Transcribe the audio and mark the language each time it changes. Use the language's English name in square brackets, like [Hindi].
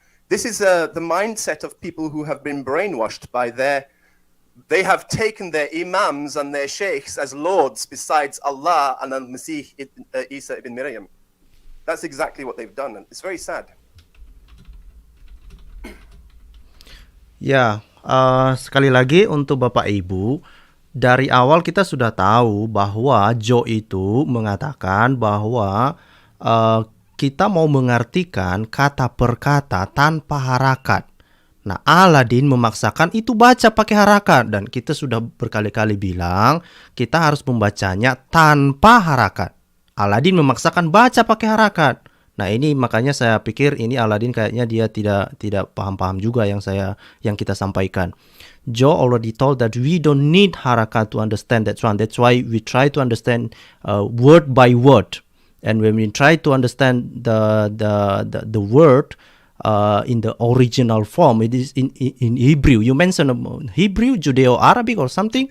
[English] This is the mindset of people who have been brainwashed by they have taken their imams and their sheikhs as lords besides Allah and Al-Masih Isa ibn Maryam. That's exactly what they've done, and it's very sad. [Indonesian] Ya, sekali lagi untuk Bapak Ibu, dari awal kita sudah tahu bahwa Joe itu mengatakan bahwa kita mau mengartikan kata per kata tanpa harakat. Nah, Aladdin memaksakan itu baca pakai harakat, dan kita sudah berkali-kali bilang kita harus membacanya tanpa harakat. Aladdin memaksakan baca pakai harakat. Nah, ini makanya saya pikir ini Aladdin kayaknya dia tidak paham-paham juga yang kita sampaikan. [English] Joe already told that we don't need harakat to understand that one. That's why we try to understand word by word. And when we try to understand the word in the original form, it is in Hebrew. You mentioned Hebrew, Judeo-Arabic or something?